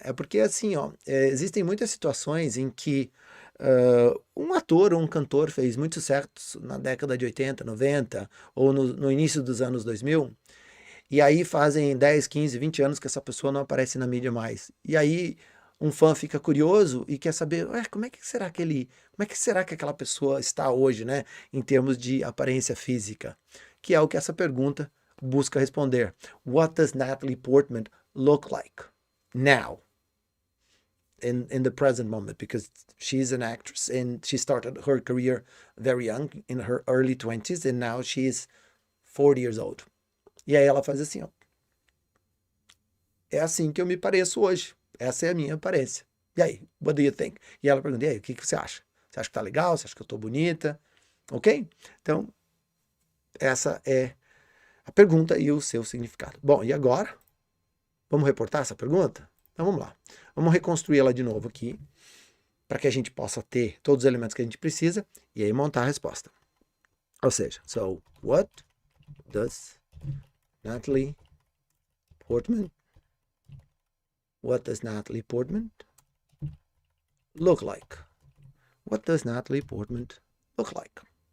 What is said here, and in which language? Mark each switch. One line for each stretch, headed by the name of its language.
Portuguese: É porque assim, ó, existem muitas situações em que um ator ou um cantor fez muito sucesso na década de 80, 90 ou no início dos anos 2000, e aí fazem 10, 15, 20 anos que essa pessoa não aparece na mídia mais. E aí um fã fica curioso e quer saber, como é que será que aquela pessoa está hoje, né, em termos de aparência física? Que é o que essa pergunta busca responder.
English: What does Natalie Portman look like now? In the present moment, because she's an actress and she started her career very young, in her early 20s, and now she's 40 years old.
Portuguese: E aí ela faz assim, ó. É assim que eu me pareço hoje. Essa é a minha aparência. E aí,
English: what do you think?
Portuguese: E ela pergunta, e aí, o que você acha? Você acha que tá legal? Você acha que eu tô bonita? Ok? Então, essa é a pergunta e o seu significado. Bom, e agora? Vamos reportar essa pergunta? Então vamos lá. Vamos reconstruir ela de novo aqui, para que a gente possa ter todos os elementos que a gente precisa e aí montar a resposta. Ou seja,
English: so, what does Natalie Portman look like? What does Natalie Portman look like?